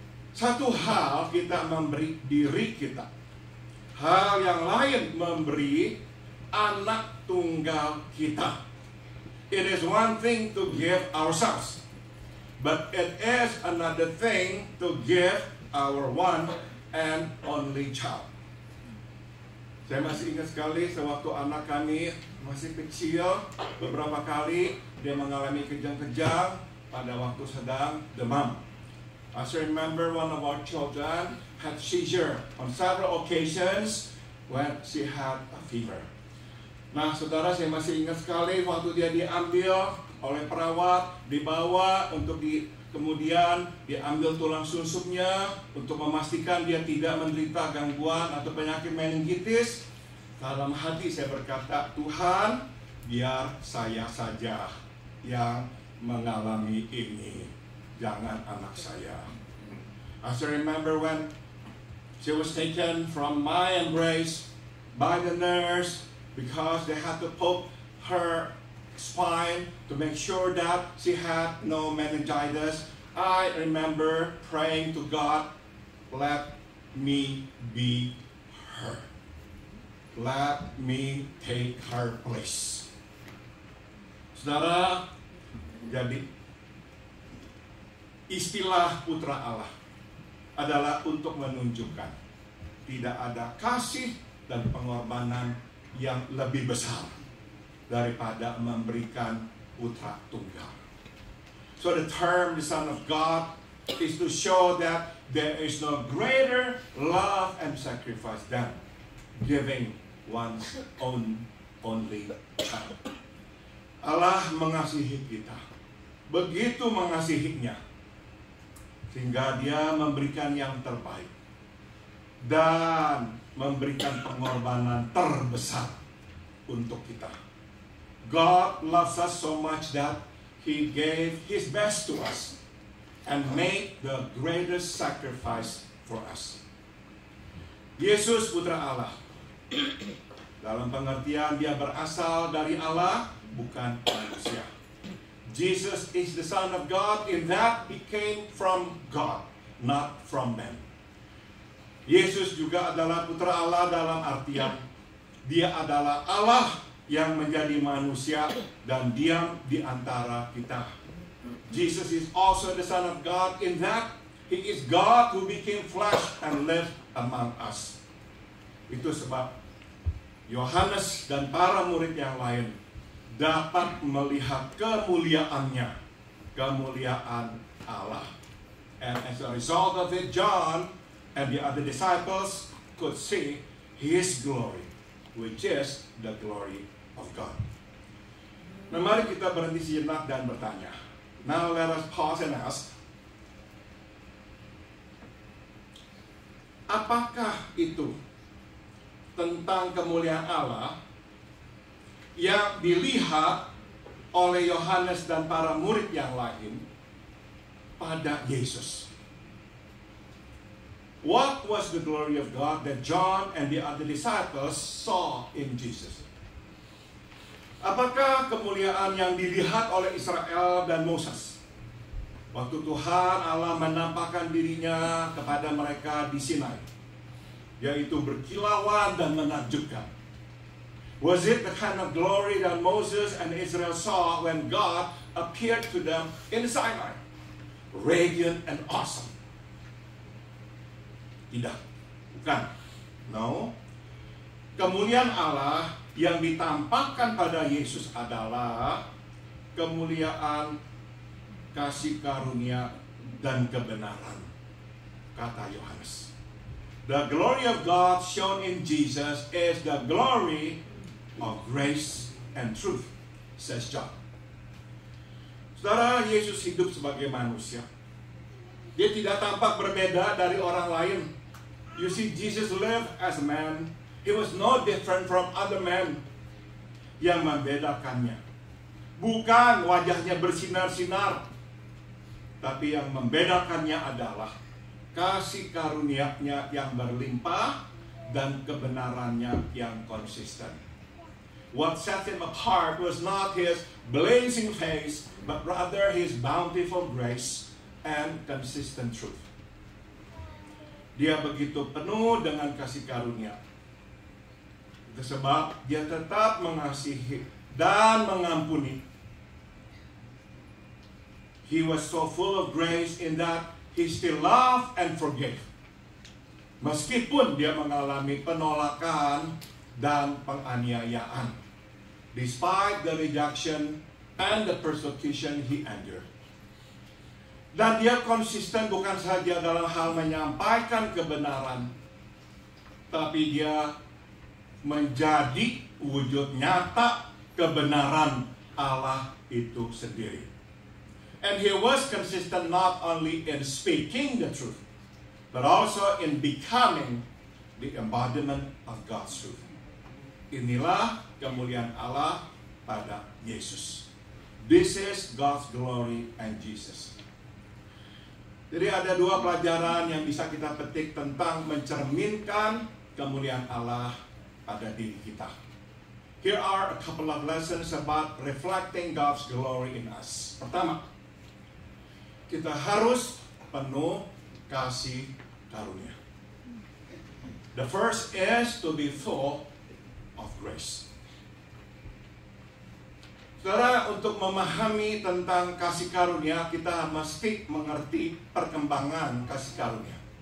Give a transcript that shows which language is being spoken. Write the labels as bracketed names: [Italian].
[Indonesian] Satu hal kita memberi diri kita. Hal yang lain memberi anak tunggal kita. [English] It is one thing to give ourselves, but it is another thing to give our one and only child. [Indonesian] Saya masih ingat sekali sewaktu anak kami masih kecil, beberapa kali dia mengalami kejang-kejang pada waktu sedang demam. [English] I still remember one of our children had seizure on several occasions when she had a fever. [Indonesian] Nah, saudara, saya masih ingat sekali waktu dia diambil oleh perawat, dibawa untuk kemudian diambil tulang susuknya untuk memastikan dia tidak menderita gangguan atau penyakit meningitis. Dalam hati saya berkata, Tuhan, biar saya saja yang mengalami ini, jangan anak saya. [English] I still remember when she was taken from my embrace by the nurse because they had to poke her spine to make sure that she had no meningitis. I remember praying to God, let me be her. Let me take her place. [Indonesian] Saudara, jadi istilah putra Allah adalah untuk menunjukkan tidak ada kasih dan pengorbanan yang lebih besar daripada memberikan putra tunggal. [English] So the term the Son of God is to show that there is no greater love and sacrifice than giving one's own only child. [Indonesian] Allah mengasihi kita, begitu mengasihinya, sehingga Dia memberikan yang terbaik dan memberikan pengorbanan terbesar untuk kita. [English] God loves us so much that He gave His best to us and made the greatest sacrifice for us. [Indonesian] Yesus putra Allah. Dalam pengertian dia berasal dari Allah, bukan manusia. [English] Jesus is the Son of God in that he came from God, not from man. [Indonesian] Yesus juga adalah putra Allah dalam artian dia adalah Allah yang menjadi manusia dan diam di antara kita. [English] Jesus is also the Son of God in that he is God who became flesh and lived among us. [Indonesian] Itu sebab Yohanes dan para murid yang lain dapat melihat kemuliaannya, kemuliaan Allah. [English] And as a result of it, John and the other disciples could see his glory, which is the glory of God. [Indonesian] Nah, mari kita berhenti sejenak dan bertanya. [English] Now let us pause and ask, [Indonesian] apakah itu tentang kemuliaan Allah yang dilihat oleh Yohanes dan para murid yang lain pada Yesus? [English] What was the glory of God that John and the other disciples saw in Jesus? [Indonesian] Apakah kemuliaan yang dilihat oleh Israel dan Moses waktu Tuhan Allah menampakkan dirinya kepada mereka di Sinai, yaitu berkilauan dan menakjubkan? [English] Was it the kind of glory that Moses and Israel saw when God appeared to them in Sinai? Radiant and awesome. [Indonesian] Tidak, bukan. [English] No. [Indonesian] Kemuliaan Allah yang ditampakkan pada Yesus adalah kemuliaan kasih karunia dan kebenaran, kata Yohanes. [English] The glory of God shown in Jesus is the glory of grace and truth, says John. [Indonesian] Saudara, Yesus hidup sebagai manusia. Dia tidak tampak berbeda dari orang lain. [English] You see, Jesus lived as a man. He was no different from other men. [Indonesian] Yang membedakannya bukan wajahnya bersinar-sinar, tapi yang membedakannya adalah kasih karunia-Nya yang berlimpah dan kebenarannya yang konsisten. [English] What set him apart was not his blazing face, but rather his bountiful grace and consistent truth. [Indonesian] Dia begitu penuh dengan kasih karunia. Itu sebab dia tetap mengasihi dan mengampuni. [English] He was so full of grace in that he still loved and forgave. [Indonesian] Meskipun dia mengalami penolakan dan penganiayaan, [English] despite the rejection and the persecution he endured. [Indonesian] Dan dia konsisten bukan saja dalam hal menyampaikan kebenaran, tapi dia menjadi wujud nyata kebenaran Allah itu sendiri. [English] And he was consistent not only in speaking the truth, but also in becoming the embodiment of God's truth. [Indonesian] Inilah kemuliaan Allah pada Yesus. [English] This is God's glory and Jesus. [Indonesian] Jadi ada dua pelajaran yang bisa kita petik tentang mencerminkan kemuliaan Allah pada diri kita. [English] Here are a couple of lessons about reflecting God's glory in us. [Indonesian] Pertama, kita harus penuh kasih karunia. [English] The first is to be full of grace. [Indonesian] Saudara, untuk memahami tentang kasih karunia, kita mesti mengerti perkembangan kasih karunia.